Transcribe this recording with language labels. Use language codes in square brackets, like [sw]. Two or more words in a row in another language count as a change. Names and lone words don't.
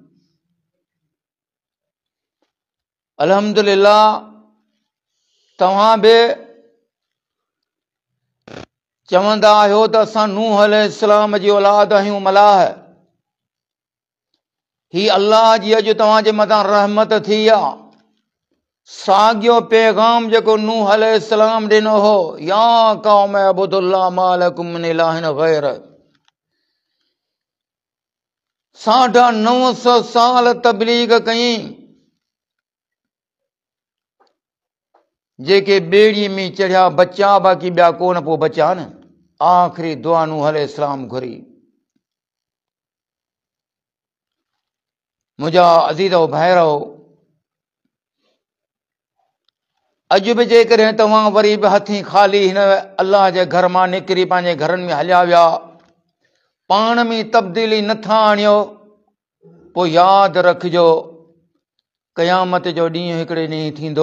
[sd] अल्हम्दुलिल्लाह तव्हां बि चवंदा आहियो त असां नूह अलैहिस्सलाम जी औलाद आहियूं, मलाह। ही अल्लाह जी अॼु तव्हांजे मथां रहमत थी आहे। साॻियो पैगाम जेको नूह अलैहिस्सलाम ॾिनो हो, [ar] يا قوم اعبدوا الله ما لكم من إله غير, [sd] 950 साल तबलीग कई, जेके बेड़ी में चढ़िया बचा, बाक़ी ॿिया कोन पोइ बचा न। आख़िरी दुआ नूह अलैहिस्सलाम घुरी। मुंहिंजा अज़ीज़ो भाइरो, अॼु बि जेकॾहिं तव्हां वरी बि हथीं ख़ाली हिन अलाह जे घर मां निकिरी पंहिंजे घरनि में हलिया विया, पाण में तब्दीली नथा आणियो, पोइ यादि रखिजो क़यामत जो ॾींहुं हिकिड़े ॾींहुं थींदो।